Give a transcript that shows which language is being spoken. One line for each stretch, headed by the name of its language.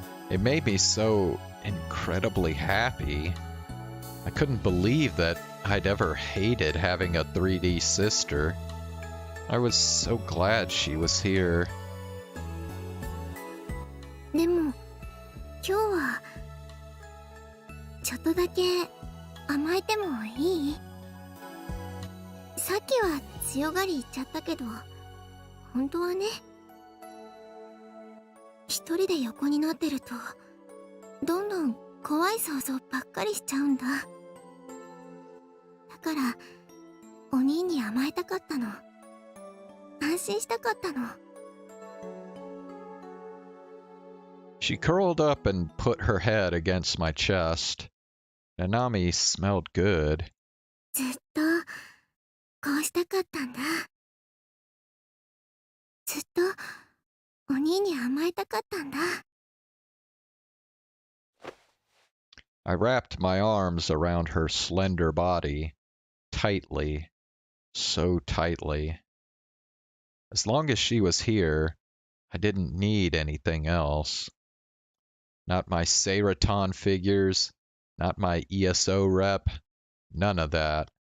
English: It made me so incredibly happy. I couldn't believe that I'd ever hated having a 3D sister. I was so glad she was here.
Japanese: でも今日はちょっとだけ甘えてもいい？さっきは強がり言っちゃったけど、本当はね、一人で横になってるとどんどん怖い想像ばっかりしちゃうんだ。だからお兄に甘えたかったの。安心したかったの。
English: She curled up and put her head against my chest. Nanami smelled good.
Japanese: ずっとこうしたかったんだ。ずっとお兄に甘えたかったんだ。
English: I wrapped my arms around her slender body, tightly, so tightly. As long as she was here, I didn't need anything else. Not my Seraton figures, not my ESO rep, none of that.